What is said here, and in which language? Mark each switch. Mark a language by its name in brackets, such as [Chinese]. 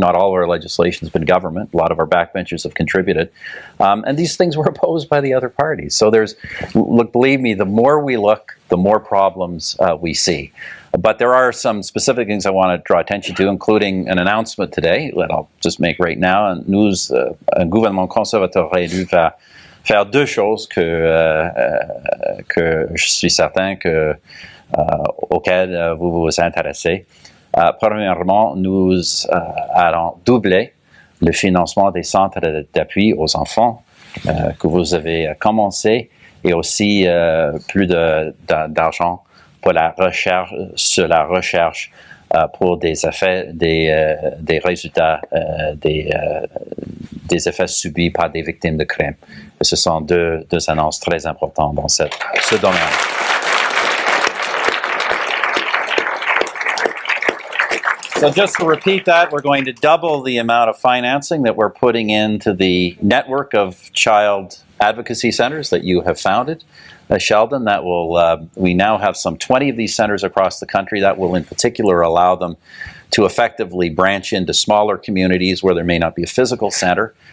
[English] Not all of our legislation has been government. A lot of our backbenchers have contributed. And these things were opposed by the other parties. So look, believe me, the more we look, the more problems we see. But there are some specific things I want to draw attention to, including an announcement today that I'll just make right now. [French] Un gouvernement conservateur élu va faire deux choses que je suis certain auxquelles vous vous intéressez. Premièrement, nous allons doubler le financement des centres d'appui aux enfants que vous avez commencé, et aussi plus d'argent pour la recherche, sur la recherche pour des effets, des résultats, des effets subis par des victimes de crimes. Et ce sont deux annonces très importantes dans ce domaine. [English] So just to repeat that, we're going to double the amount of financing that we're putting into the network of child advocacy centers that you have founded. Sheldon, that will, we now have some 20 of these centers across the country. That will in particular allow them to effectively branch into smaller communities where there may not be a physical center.